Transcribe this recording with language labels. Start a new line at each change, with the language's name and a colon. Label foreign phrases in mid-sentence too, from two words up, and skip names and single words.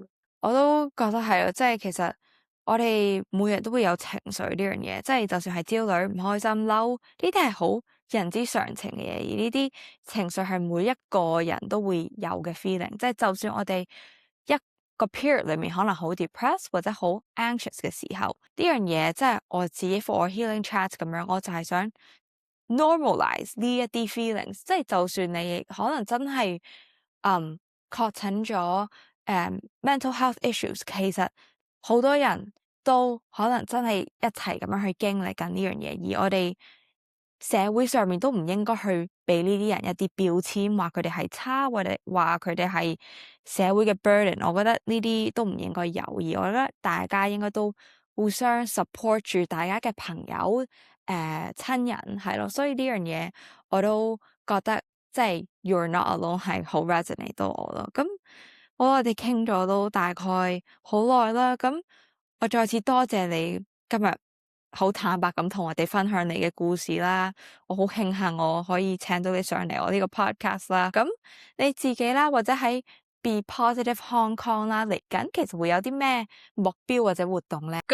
Cantonese: 我都覺得係啊，即係其實我哋每日都會有情緒呢樣嘢，即係就算係焦慮、唔開心、嬲，呢啲係好人之常情嘅嘢，而呢啲情緒係每一個人都會有嘅 feeling，即係就算我哋一個 period 裏面可能好 depressed 或者好 anxious 嘅時候，呢樣嘢即係我自己 for healing chat 咁樣，我就係想 normalize 呢一啲 feelings，即係就算你可能真係確診咗
English: mental health issues，
Cantonese: 其實好多人都可能真係一齊咁樣去經歷緊呢樣嘢，而我哋社會上面都唔應該去俾呢啲人一啲標籤，話佢哋係差，或者話佢哋係社會嘅 burden。我覺得呢啲都唔應該有，而我覺得大家應該都互相 support 住大家嘅朋友、親人係咯。所以呢樣嘢我都覺得即係
English: You're not alone
Cantonese: 係好 resonate 到我咯。咁我哋傾咗都大概好耐啦。咁我再次多謝你今日好坦白咁同我哋分享你嘅故事啦，我好慶幸我可以請到你上嚟我呢個 podcast 啦。咁你自己啦，或者喺 Be Positive Hong Kong 啦，嚟緊其實會有啲咩目標或者活動咧？